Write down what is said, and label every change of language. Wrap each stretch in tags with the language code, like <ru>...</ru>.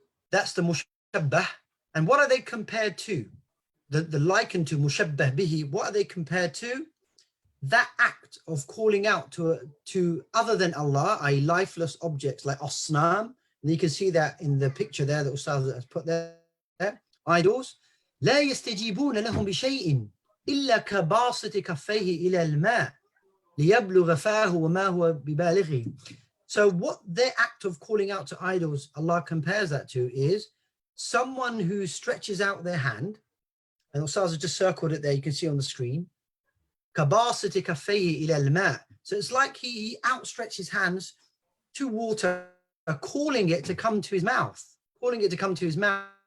<en>That's the mushabbah. And what are they compared to? The likened to mushabbah bihi, what are they compared to? That act of calling out to other than Allah, i.e. lifeless objects like asnam. And you can see that in the picture there that Ustaz has put there, idols.</en> <ar>لا يستجيبون لهم بشيء إلا كباسط كفيه إلى الماء ليبلغ فاه وما هو ببالغه.</ar> <en>So what their act of calling out to idols, Allah compares that to is someone who stretches out their hand, and Ustaz has just circled it there, you can see on the screen.</en> <ar>كباسط كفيه إلى الماء.</ar> <en>So it's like he outstretches his hands to water, calling it to come to his mouth, calling it to come to his mouth.</en>